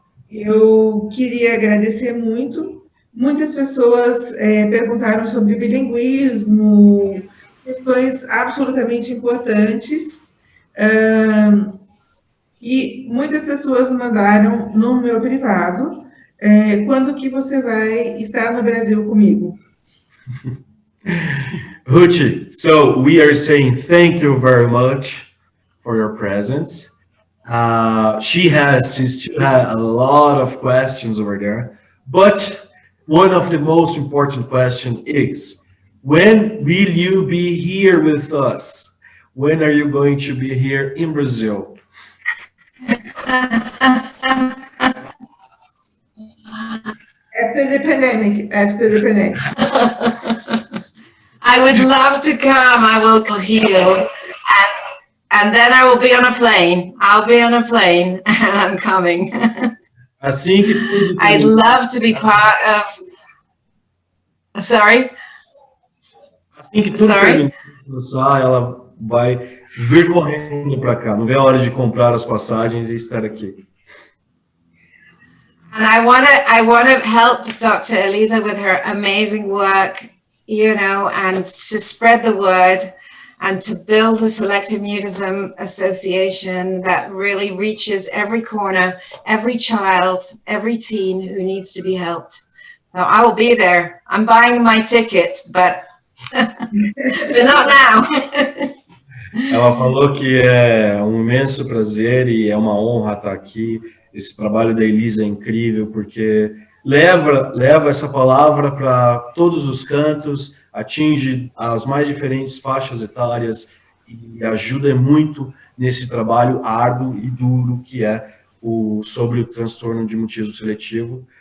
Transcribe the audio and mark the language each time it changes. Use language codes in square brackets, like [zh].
[pt] Eu queria agradecer muito. Muitas pessoas perguntaram sobre bilinguismo, questões absolutamente importantes. E muitas pessoas mandaram no meu privado, quando que você vai estar no Brasil comigo? [en] Ruth, so we are saying thank you very much for your presence. She still had a lot of questions over there, but one of the most important questions is, when will you be here with us? When are you going to be here in Brazil? After the pandemic. I would love to come. I will heal, and then I will be on a plane. I'll be on a plane, and I'm coming. [pt] Assim que tudo [en] I'd love to be part of. Sorry. [pt] Assim que tudo começar, ela vai vir correndo para cá. Não vê a hora de comprar as passagens e estar aqui. [en] And I want to help Dr. Elisa with her amazing work, you know, and to spread the word and to build a Selective Mutism Association that really reaches every corner, every child, every teen who needs to be helped. So I will be there. I'm buying my ticket, but not now. [pt] Ela falou que é um imenso prazer e é uma honra estar aqui. Esse trabalho da Elisa é incrível, porque leva essa palavra para todos os cantos, atinge as mais diferentes faixas etárias e ajuda muito nesse trabalho árduo e duro que é sobre o transtorno de mutismo seletivo.